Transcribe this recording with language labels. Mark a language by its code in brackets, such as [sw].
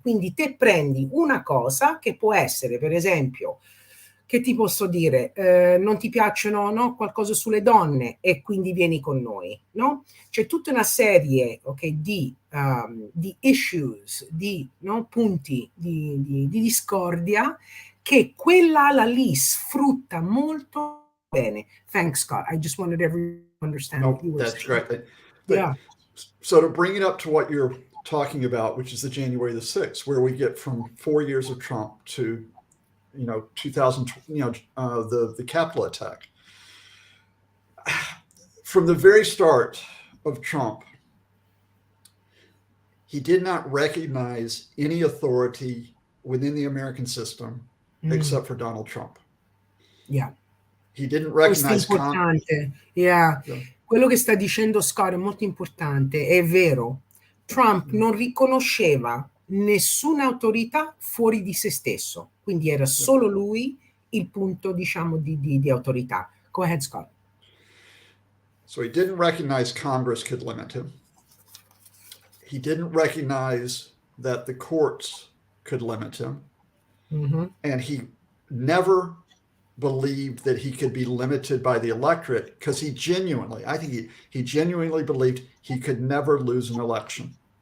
[it] Quindi te prendi una cosa che può essere, per esempio, che ti posso dire, non ti piacciono qualcosa sulle donne e quindi vieni con noi, C'è tutta una serie di issues, di punti di discordia che quell'ala lì sfrutta molto bene. [en] Thanks, Scott. I just wanted everyone to understand what you were saying. That's great. But, so to bring it up to what you're talking about, which is the January the 6th, where we get from 4 years of Trump to 2000, the Capitol attack. From the very start of Trump, he did not recognize any authority within the American system except for Donald Trump. Yeah. He didn't recognize [it] importante. Quello che sta dicendo Scott è molto importante, è vero. Trump non riconosceva nessuna autorità fuori di se stesso, quindi era solo lui il punto, di autorità. [en] Go ahead, Scott. So he didn't recognize Congress could limit him. He didn't recognize that the courts could limit him. And he never believed that he could be limited by the electorate because he genuinely believed he could never lose an election.